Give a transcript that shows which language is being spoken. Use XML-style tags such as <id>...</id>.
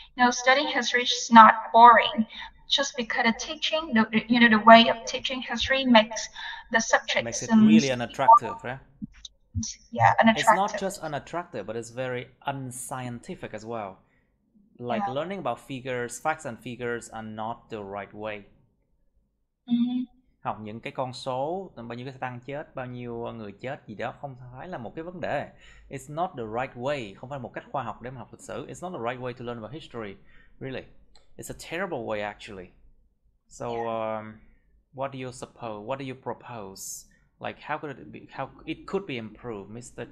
<en>Studying history is not boring just because the teaching, the way of teaching history makes the subject makes it really unattractive, right? Yeah, unattractive. It's not just unattractive, but it's very unscientific as well. Like learning about figures, facts and figures are not the right way.</en> <vi>Học những cái con số, bao nhiêu cái tăng chết, bao nhiêu người chết gì đó không phải là một cái vấn đề.</vi> <en>It's not the right way,</en> <vi>không phải một cách khoa học để mà học lịch sử.</vi> <en>It's not the right way to learn about history, really. It's a terrible way actually. So, what do you suppose? What do you propose? Like, how could it be? How it could be improved, Mr.</en>